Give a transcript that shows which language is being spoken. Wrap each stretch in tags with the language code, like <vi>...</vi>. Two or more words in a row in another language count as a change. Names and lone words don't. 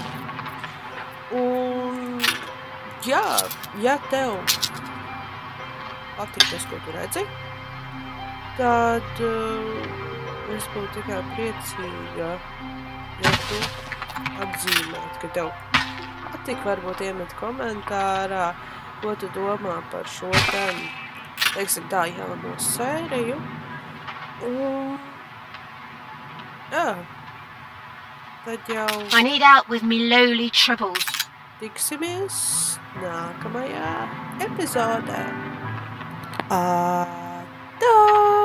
<lv>Un, jā, ja tev patīk tas, ko tu redzi, tad es būtu tikai priecīga, ja tu atzīmēt, ka tev patīk, varbūt iemet komentārā, ko tu domā par šo tēmu, teiksim tā, jauno sēriju. Un, jā, tad jau</lv> <en>I need help with me lowly troubles.</en> <lv>tiksimies nākamajā epizodē. Atā!</lv>